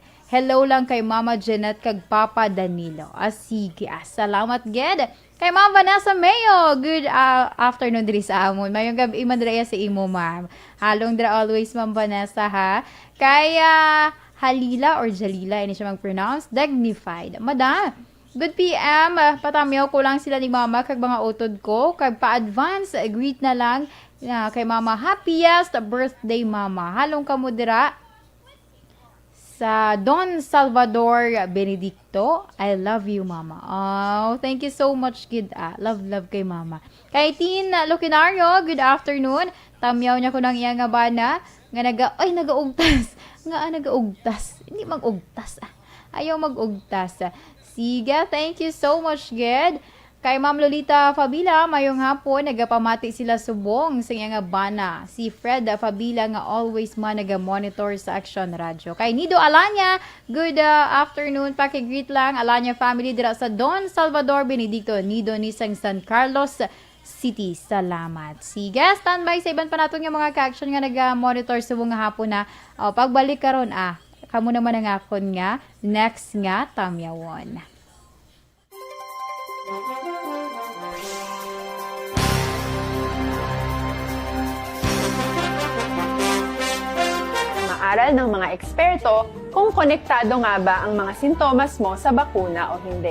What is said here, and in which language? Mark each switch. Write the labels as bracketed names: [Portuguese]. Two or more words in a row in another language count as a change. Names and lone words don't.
[Hiligaynon] Hello lang kay Mama Jeanette kag Papa Danilo. Sige, salamat, ged. Kay Ma'am Vanessa Mayo, [English] good afternoon [Hiligaynon] diri sa amon. Mayong gabi man diri sa imo, ma'am. Halong dira always, Ma'am Vanessa, ha. Kay Halila or Jalila, ini siya mag-pronounce, dignified. [English] Madam, good PM, [Hiligaynon] patamyaw ko lang sila ni Mama kag mga utod ko. Kag pa-advance, greet na lang kay Mama. [English] Happiest birthday, [Hiligaynon] Mama. Halong kamo dira sa Don Salvador Benedicto. [English] I love you, Mama. Oh, thank you so much, kid. [Hiligaynon] Love kay Mama. Kay Tin Lucinario, [English] good afternoon. [Hiligaynon] Tamyaw niya ko ng iya nga bana. Nga nagaugtas. Nagaugtas. Hindi mag-ugtas. Ayaw mag-ugtas. Sige, [English] thank you so much, kid. [Hiligaynon] Kay Ma'am Lolita Fabila, mayong hapon, nagapamati sila subong sa nga bana. Si Fred Fabila nga always naga-monitor sa Action Radio. Kay Nido Alanya, [English] good afternoon. [Hiligaynon] Pakigreet lang, Alanya family dira sa Don Salvador Benedicto, Nido Nisang San Carlos City. Salamat. Sige, standby sa iban pa [Filipino] natin yung [Hiligaynon] mga ka-action nga naga-monitor subong nga hapon na. Pagbalik karon kamo naman ang akon nga, next nga tamyawon. [Filipino] Aral ng mga eksperto kung konektado nga ba ang mga sintomas mo sa bakuna o hindi.